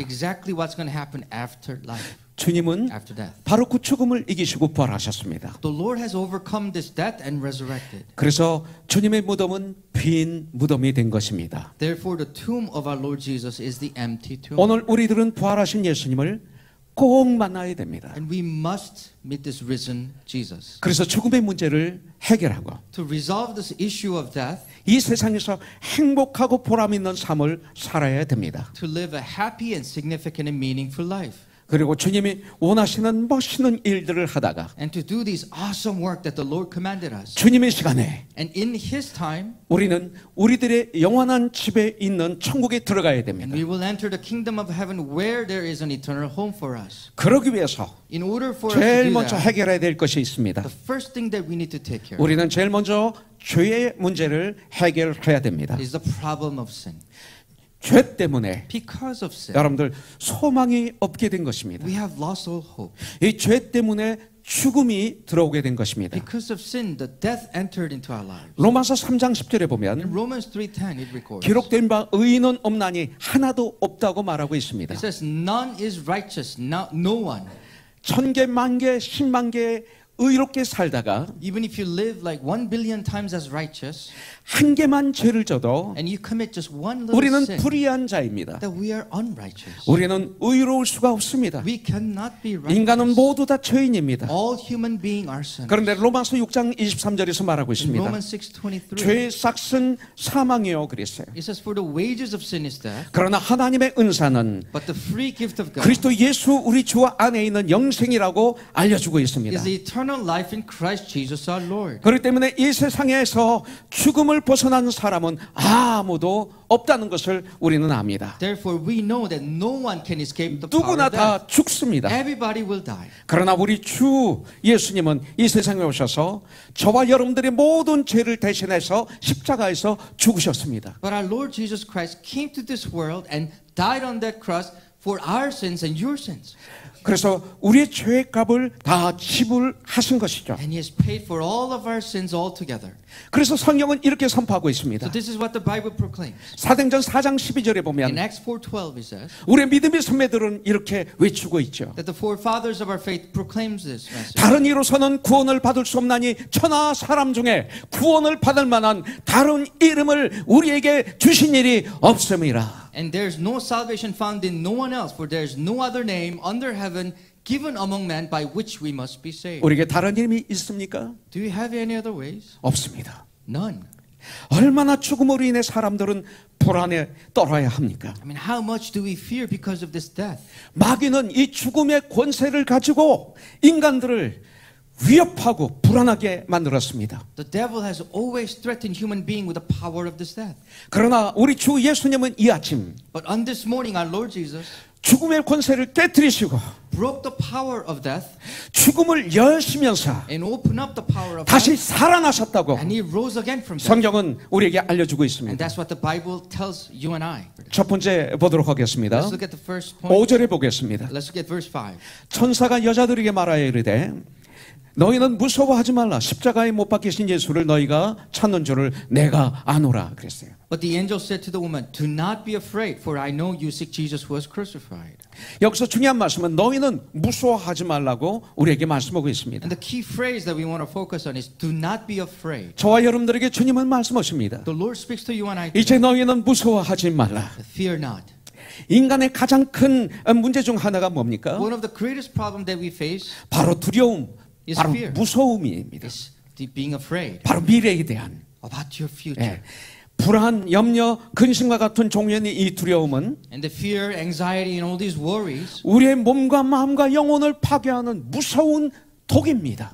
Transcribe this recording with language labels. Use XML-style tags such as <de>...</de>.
<en>exactly what's going to happen after life.</en> <ko>주님은</ko> <en>after death.</en> <ko>바로 그 죽음을 이기시고 부활하셨습니다.</ko> <en>The Lord has overcome this death and resurrected.</en> <ko>그래서 주님의 무덤은 빈 무덤이 된 것입니다.</ko> <en>Therefore, the tomb of our Lord Jesus is the empty tomb.</en> <ko>오늘 우리들은 부활하신 예수님을 꼭 만나야 됩니다.</ko> <en>And we must meet this risen Jesus.</en> <ko>그래서 죽음의 문제를 해결하고</ko> <en>To resolve this issue of death,</en> <ko>이 세상에서 행복하고 보람 있는 삶을 살아야 됩니다.</ko> <en>to live a happy and significant and meaningful life.</en> <ko>그리고 주님이 원하시는 멋있는 일들을 하다가</ko> <en>And to do this awesome work that the Lord commanded us.</en> <ko>주님의 시간에</ko> <en>And in His time,</en> <ko>우리는 우리들의 영원한 집에 있는 천국에 들어가야</ko> <en>and</en> <ko>됩니다.</ko> <en>we will enter the kingdom of heaven where there is an eternal home for us.</en> <ko>그러기 위해서</ko> <en>In order for us to</en> <ko>제일</ko> <en>do</en> <ko>먼저</ko> <en>that,</en> <ko>해결해야 될 것이 있습니다.</ko> <en>the first thing that we need to take care of</en> <ko>우리는 제일 먼저 죄의 문제를 해결해야 됩니다.</ko> <en>is the problem of sin.</en> <ko>죄 때문에</ko> <en>Because of sin,</en> <ko>여러분들 소망이 없게 된 것입니다.</ko> <en>we have lost all hope.</en> <ko>이 죄 때문에 죽음이 들어오게 된 것입니다.</ko> <en>Because of sin, the death entered into our lives.</en> <ko>로마서 3장 10절에</ko> <en>In</en> <ko>보면</ko> <en>Romans 3:10, it records.</en> <ko>기록된 바 의인은 없나니 하나도 없다고 말하고 있습니다.</ko> <en>It says, "None is righteous, no one."</en> <ko>천개 만개 10만 개 의롭게 살다가</ko> <en>Even if you live like 1 billion times as righteous,</en> <ko>한 개만 죄를 져도</ko> <en>and you commit just one little</en> <ko>우리는</ko> <en>sin,</en> <ko>불의한 자입니다.</ko> <en>that we are unrighteous.</en> <ko>우리는 의로울 수가 없습니다.</ko> <en>We cannot be</en> <ko>인간은</ko> <en>righteous.</en> <ko>모두 다 죄인입니다.</ko> <en>All human beings are sinners.</en> <ko>그런데 로마서 6장 23절에서 말하고</ko> <en>In</en> <ko>있습니다.</ko> <en>Romans 6:23,</en> <ko>죄의 삭은 사망이요 그랬어요.</ko> <en>it says, "For the wages of sin is death,</en> <ko>그러나 하나님의 은사는</ko> <en>but the free gift of God</en> <ko>그리스도 예수 우리 주 안에 있는 영생이라고 알려주고 있습니다.</ko> <en>is the eternal life in Christ Jesus our Lord."</en> <ko>그렇기 때문에 이 세상에서 죽음을 벗어난 사람은 아무도 없다는 것을 우리는 압니다.</ko> <en>Therefore, we know that no one can escape the power</en> <ko>누구나</ko> <en>of death.</en> <ko>다 죽습니다.</ko> <en>Everybody will die.</en> <ko>그러나 우리 주 예수님은 이 세상에 오셔서 저와 여러분들의 모든 죄를 대신해서 십자가에서 죽으셨습니다.</ko> <en>But our Lord Jesus Christ came to this world and died on that cross for our sins and your sins.</en> <ko>그래서 우리의 죄의 값을 다 지불하신 것이죠.</ko> <en>And He has paid for all of our sins altogether.</en> <ko>그래서 성경은 이렇게 선포하고 있습니다.</ko> <en>So this is what the Bible proclaims.</en> <ko>사도행전 4장 12절에</ko> <en>In</en> <ko>보면</ko> <en>Acts 4:12 it says</en> <ko>우리의 믿음의 선배들은 이렇게 외치고 있죠.</ko> <en>that the forefathers of our faith proclaims this message.</en> <ko>다른 이로서는 구원을 받을 수 없나니 천하 사람 중에 구원을 받을 만한 다른 이름을 우리에게 주신 일이 없음이라.</ko> <en>And there's no salvation found in no one else, for there's no other name under heaven given among men by which we must be saved.</en> <ko>우리에게 다른 이름이 있습니까?</ko> <en>Do you have any other ways?</en> <ko>없습니다.</ko> <en>None.</en> <ko>얼마나 죽음으로 인해 사람들은 불안에 떨어야 합니까?</ko> <en>I mean, how much do we fear because of this death?</en> <ko>마귀는 이 죽음의 권세를 가지고 인간들을 위협하고 불안하게 만들었습니다.</ko> <en>The devil has always threatened human being with the power of this death.</en> <ko>그러나 우리 주 예수님은 이 아침</ko> <en>But on this morning, our Lord Jesus</en> <ko>죽음의 권세를 깨뜨리시고</ko> <en>broke the power of death</en> <ko>죽음을 여시면서</ko> <en>and opened up the power of</en> <ko>다시</ko> <en>death.</en> <ko>살아나셨다고</ko> <en>And He rose again from death.</en> <ko>성경은 우리에게 알려주고</ko> <en>And that's what the Bible tells you and I.</en> <ko>첫 번째 보도록 하겠습니다.</ko> <en>Let's look at the first point.</en> <ko>5절에 보겠습니다.</ko> <en>Let's look at verse 5.</en> <ko>천사가 여자들에게 말하여 이르되 너희는 무서워하지 말라. 십자가에 못 박히신 예수를 너희가 찾는 줄을 내가 아노라 그랬어요.</ko> <en>But the angel said to the woman, "Do not be afraid, for I know you seek Jesus who was crucified."</en> <ko>여기서 중요한 말씀은 너희는 무서워하지 말라고 우리에게 말씀하고 있습니다.</ko> <en>And the key phrase that we want to focus on is "Do not be afraid."</en> <ko>저와 여러분들에게 주님은 말씀하십니다.</ko> <en>The Lord speaks to you and I</en> <ko>이제</ko> <en>today.</en> <ko>너희는 무서워하지 말라.</ko> <en>Fear not.</en> <ko>인간의 가장 큰 문제 중 하나가 뭡니까?</ko> <en>One of the greatest problems that we face</en> <ko>바로 두려움,</ko> <en>is</en> <ko>바로</ko> <en>fear.</en> <ko>무서움입니다.</ko> <en>is being afraid</en> <ko>바로 미래에 대한</ko> <en>about your future.</en> <ko>예. 불안, 염려, 근심과 같은 종류의 이 두려움은</ko> <en>And the fear, anxiety, and all these worries</en> <ko>우리의 몸과 마음과 영혼을 파괴하는 무서운 독입니다.</ko>